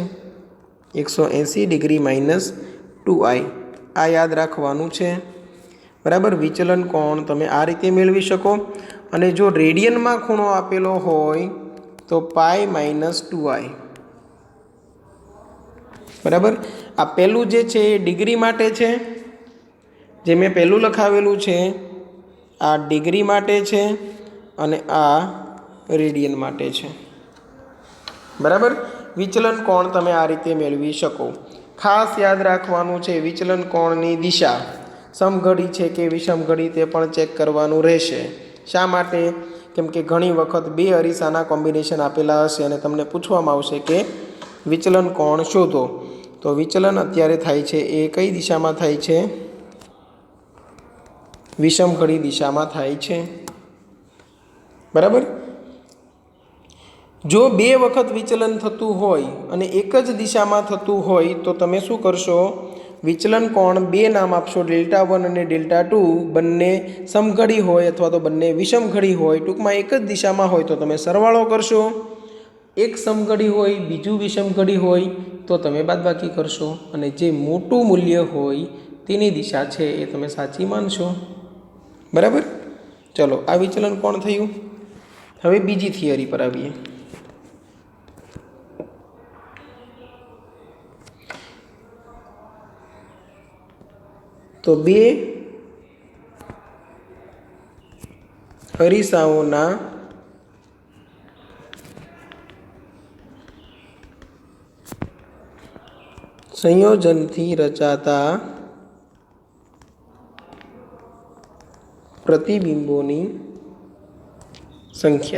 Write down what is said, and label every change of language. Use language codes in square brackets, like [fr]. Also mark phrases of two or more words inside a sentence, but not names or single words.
[gu] 180 ડિગ્રી માઇનસ 2I, આ યાદ રાખવાનું છે। બરાબર, વિચલન કોણ તમે આ રીતે મેળવી શકો। અને જો રેડિયનમાં ખૂણો આપેલો હોય તો π - 2I। બરાબર। આ પહેલું જે છે એ ડિગ્રી માટે છે, જે મેં પહેલું લખાવેલું છે આ ડિગ્રી માટે છે અને આ રેડિયન માટે છે। બરાબર। વિચલન કોણ તમે આ રીતે મેળવી શકો। ખાસ યાદ રાખવાનું છે વિચલન કોણની દિશા સમઘડી છે કે વિષમઘડી તે પણ ચેક કરવાનું રહેશે। શા માટે? કેમ કે ઘણી વખત બે અરીસાના કૉમ્બિનેશન આપેલા હશે અને તમને પૂછવામાં આવશે કે વિચલન કોણ શોધો। તો વિચલન અત્યારે થાય છે એ કઈ દિશામાં થાય છે? વિષમઘડી દિશામાં થાય છે। બરાબર। જો બે વખત વિચલન થતું હોય અને એક જ દિશામાં થતું હોય તો તમે શું કરશો? વિચલન કોણ બે નામ આપશો, Δ1 અને Δ2 બંને સમઘડી હોય અથવા તો બંને વિષમઘડી હોય, ટૂંકમાં એક જ દિશામાં હોય તો તમે સરવાળો કરશો। એક સમઘડી હોય બીજું વિષમઘડી હોય તો તમે બાદબાકી કરશો અને જે મોટું મૂલ્ય હોય તેની દિશા છે એ તમે સાચી માનશો। બરાબર। ચલો આ વિચલન કોણ થયું। હવે બીજી થિયરી પર આવીએ। તો બે અરીસાઓના સંયોજનથી રચાતા પ્રતિબિંબોની સંખ્યા।